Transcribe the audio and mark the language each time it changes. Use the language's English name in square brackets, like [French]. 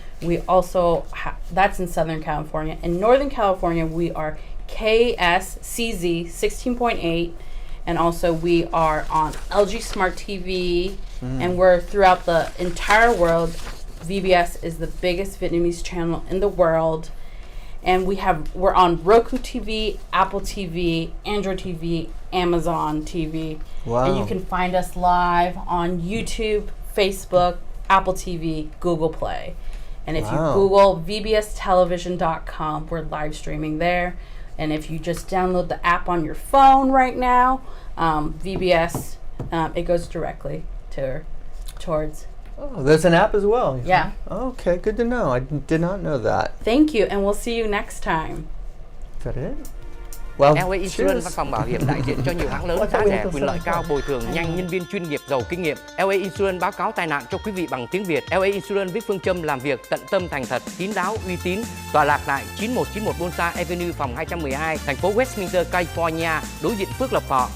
[English] We also, that's in Southern California. In Northern California, we are KSCZ 16.8. And also we are on LG Smart TV. And we're throughout the entire world. VBS is the biggest Vietnamese channel in the world. And we're on Roku TV, Apple TV, Android TV, Amazon TV. Wow. And you can find us live on YouTube, Facebook, Apple TV, Google Play. And if you Google vbstelevision.com, we're live streaming there. And if you just download the app on your phone right now, VBS, it goes directly towards. Oh, there's an app as well. Yeah. Okay, good to know. I did not know that. Thank you, and we'll see you next time. That it? Well, [Vietnamese] LA Insurance, văn phòng bảo hiểm đại diện cho nhiều hãng lớn, giá rẻ, quyền lợi cao, bồi thường nhanh, nhân viên chuyên nghiệp, giàu kinh nghiệm. LA Insurance báo cáo tai nạn cho quý vị bằng tiếng Việt. LA Insurance với phương châm làm việc tận tâm, thành thật, kín đáo, uy tín. Tọa lạc tại 9191 Bonsa Avenue, phòng 212, thành phố Westminster, California, đối diện Phước Lộc, Thọ.